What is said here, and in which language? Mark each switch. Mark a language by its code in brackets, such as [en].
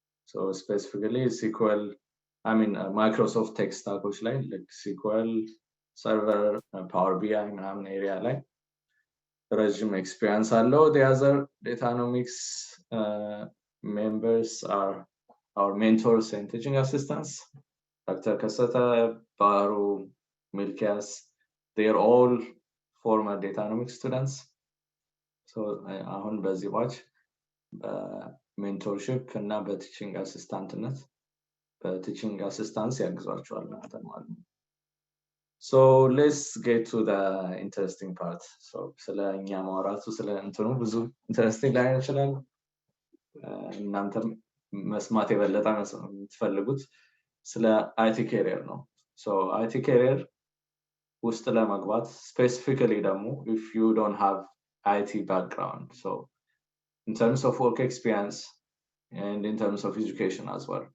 [en] So specifically SQL, Microsoft tech stacks like SQL Server, Power BI [am] ምናምን [en] area [am] ላይ ረጅም [en] experience [am] አለው. [en] The other Datanomics members are our mentors and teaching assistants. Dr. Kasata, Baru, Milkias, they are all former Datanomics students. [am] So አሁን በዚህ watch mentorship እና በteaching assistantነት በteaching assistance ያግዟቸዋል ማለት ነው. [en] So let's get to the interesting part. [am] So ስለ እኛ ማውራቱ ስለ እንትኑ ብዙ ኢንተረስቲንግ ላይሆን ይችላል። እናንተም መስማት የበለጠ የምትፈልጉት ስለ IT career ነው። So IT career ውስጥ ለመግባት specifically ደግሞ [en] if you don't have IT background, so in terms of work experience and in terms of education as well.